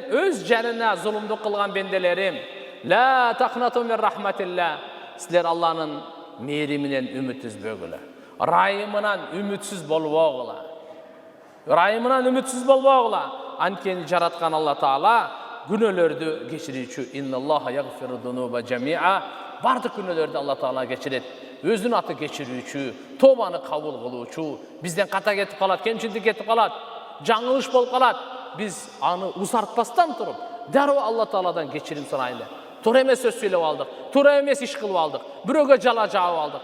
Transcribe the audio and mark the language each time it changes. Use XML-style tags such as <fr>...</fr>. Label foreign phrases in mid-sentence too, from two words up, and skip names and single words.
<ky>Өз жанына зулумдук кылган бенделерим.</ky> <ar>لا تقنطوا من رحمة الله.</ar> <ky>Силер Алланын мээриминен үмүт үзбөгүлө. Райымынан үмүтсүз болбогула. Анткени жараткан Алла Таала күнөлөрдү кечирүүчү.</ky> <ar>إن الله يغفر الذنوب جميعا.</ar> <ky>Бардык күнөлөрдү Алла Таала кечирет. Өзүнүн аты кечирүүчү, тообаны кабыл кылуучу. Бизден ката кетип калат, кемчилдик кетип калат, жаңылыш болуп калат. Биз аны узартпастан туруп, дароо Алла Тааладан кечирим сурайлы. Туура эмес сөз сүйлөп алдык, туура эмес иш кылып алдык, бирөөгө жала жаап алдык.</ky>